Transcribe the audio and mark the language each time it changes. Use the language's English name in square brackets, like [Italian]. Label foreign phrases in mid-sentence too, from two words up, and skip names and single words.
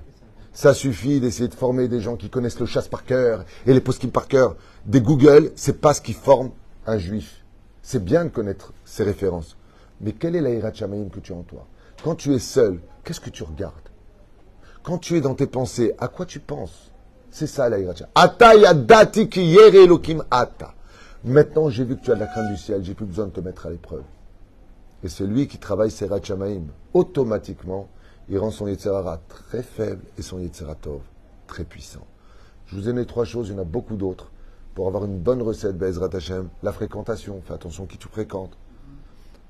[French] Ça suffit d'essayer de former des gens qui connaissent le chasse par cœur et les poskim par cœur. Des Google, c'est pas ce qui forme un juif. C'est bien de connaître ces références. Mais quelle est la [Hebrew] יראת שמים [French] que tu as en toi? Quand tu es seul, qu'est-ce que tu regardes? Quand tu es dans tes pensées, à quoi tu penses? C'est ça la [Hebrew] יראת שמים. עתה ידעתי כי ירא אלוהים אתה. [French] Maintenant, j'ai vu que tu as de la crainte du ciel, j'ai plus besoin de te mettre à l'épreuve. Et celui qui travaille ses [Hebrew] יראת שמים, [French] automatiquement, il rend son [Hebrew] יצר הרע [French] très faible et son [Hebrew] יצר טוב [French] très puissant. Je vous ai donné 3 choses, il y en a beaucoup d'autres. Pour avoir une bonne recette, [Hebrew] בעזרת השם, [French] la fréquentation, fais attention qui tu fréquentes.